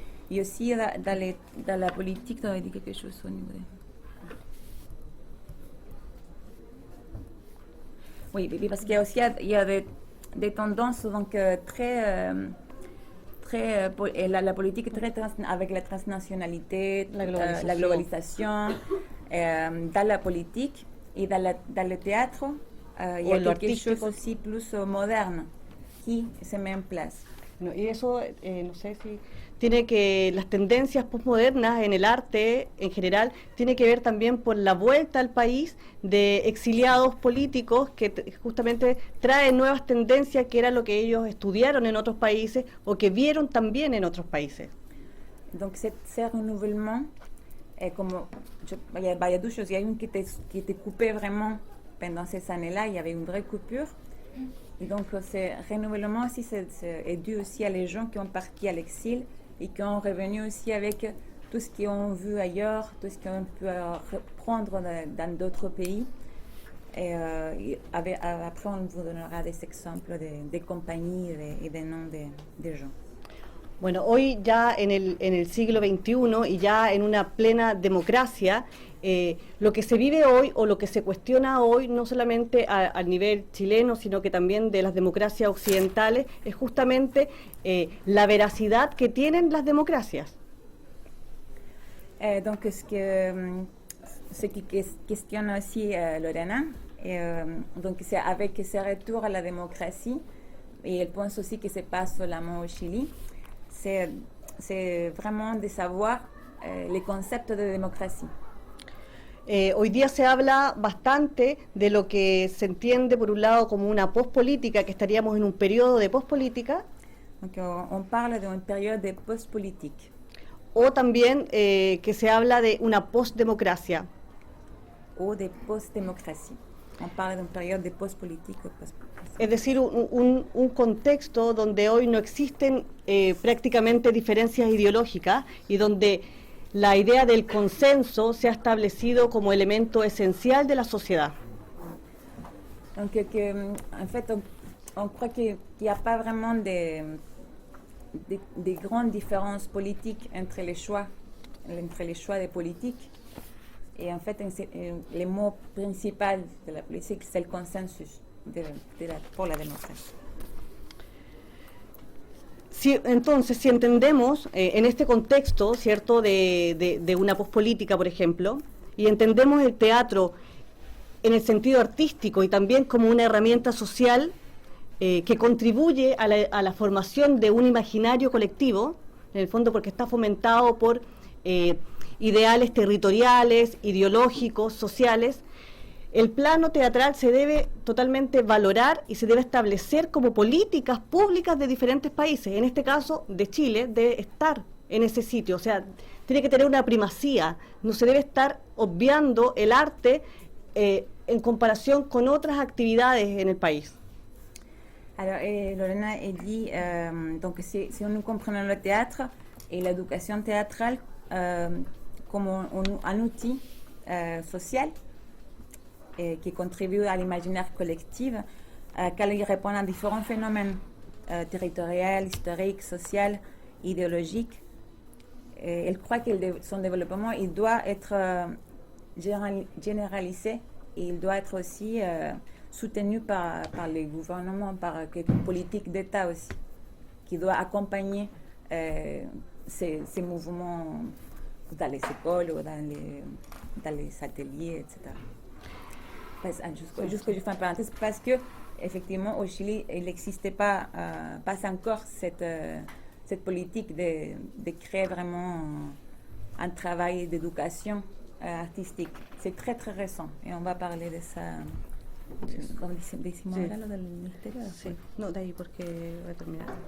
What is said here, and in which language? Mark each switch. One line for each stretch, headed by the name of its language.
French: Et aussi dans la politique, tu avais dit quelque chose au niveau Oui, parce qu'il y a aussi des tendances donc, la politique très avec la transnationalité, la globalisation dans la politique et dans le théâtre. Il y a quelque chose aussi plus moderne qui se met en place.
Spanish: No, y eso, no sé si tiene que las tendencias posmodernas en el arte en general tiene que ver también por la vuelta al país de exiliados políticos que justamente traen nuevas tendencias que era lo que ellos estudiaron en otros países o que vieron también en otros países.
French: Donc ce renouvellement, il y a deux choses. Il y a une qui était coupée vraiment pendant ces années-là, il y avait une vraie coupure. Et donc, ce renouvellement aussi est dû aussi à les gens qui ont parti à l'exil et qui ont revenu aussi avec tout ce qu'ils ont vu ailleurs, tout ce qu'ils ont pu reprendre dans d'autres pays. Et après, on vous donnera des exemples de compagnies et des noms de gens.
Spanish: Bueno, hoy ya en el siglo XXI y ya en una plena democracia, lo que se vive hoy o lo que se cuestiona hoy, no solamente a nivel chileno, sino que también de las democracias occidentales, es justamente la veracidad que tienen las democracias.
French: Donc, ce qui questionne aussi Lorena, donc c'est avec ce retour à la démocratie, et elle pense aussi que se passe seulement au Chili, c'est vraiment de savoir les concepts de démocratie.
Spanish: Hoy día se habla bastante de lo que se entiende por un lado como una pospolítica, que estaríamos en un periodo de pospolítica.
French: Donc on parle d'une période de post-politique.
Spanish: O también que se habla de una postdemocracia.
French: O de post-démocratie. On parle d'une période de post-politique.
Spanish: Es decir, un contexto donde hoy no existen prácticamente diferencias ideológicas y donde la idea del consenso se ha establecido como elemento esencial de la sociedad.
French: Donc, en fait, on croit qu'il n'y a pas vraiment de grandes différences politiques entre les choix des politiques. Et en fait, le mot principal de la politique, c'est le consensus pour la démocratie.
Spanish: Entonces, si entendemos en este contexto, ¿cierto?, de una pospolítica, por ejemplo, y entendemos el teatro en el sentido artístico y también como una herramienta social que contribuye a la formación de un imaginario colectivo, en el fondo porque está fomentado por ideales territoriales, ideológicos, sociales, el plano teatral se debe totalmente valorar y se debe establecer como políticas públicas de diferentes países. En este caso, de Chile, debe estar en ese sitio, o sea, tiene que tener una primacía, no se debe estar obviando el arte en comparación con otras actividades en el país.
French: Alors, Lorena dit, donc si nous comprenons le théâtre et l'éducation théâtrale comme un outil social qui contribue à l'imaginaire collectif, qu'elle répond à différents phénomènes territoriaux, historiques, sociaux, idéologiques. Elle croit que son développement il doit être généralisé et il doit être aussi soutenu par les gouvernements, par une politique d'État aussi, qui doit accompagner ces mouvements dans les écoles ou dans les ateliers, etc. Juste je fais une parenthèse, parce que effectivement au Chili, il n'existait pas encore cette politique de créer vraiment un travail d'éducation artistique. C'est très très récent et on va parler de ça.
Spanish: Como decimos ahora lo del ministerio. Sí, no, de ahí porque voy a terminar.